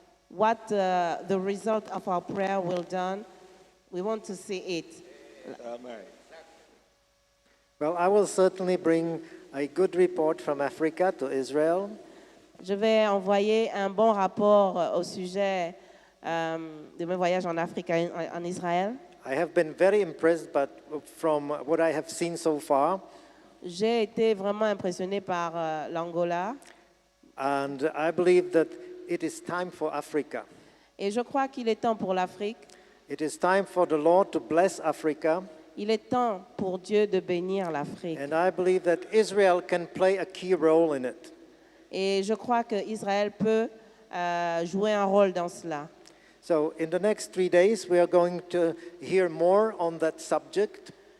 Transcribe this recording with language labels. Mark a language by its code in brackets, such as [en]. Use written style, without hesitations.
[en] what the result of our prayer will done. We want to see it. Amen. Well, I will certainly bring a good report from Africa to Israel. [fr] Je vais envoyer un bon rapport au sujet de mes voyages en Afrique en Israël. [en] I have been very impressed from what I have seen so far, [fr] J'ai été vraiment impressionné par l'Angola [en] and I believe that it is time for Africa. [fr] et je crois qu'il est temps pour l'Afrique. [en] It is time for the Lord to bless Africa, [fr] Il est temps pour Dieu de bénir l'Afrique. [en] and I believe that Israel can play a key role in it. [fr] Et je crois qu'Israël peut jouer un rôle dans cela. [en] So in the next 3 days, we are going to hear more on that subject.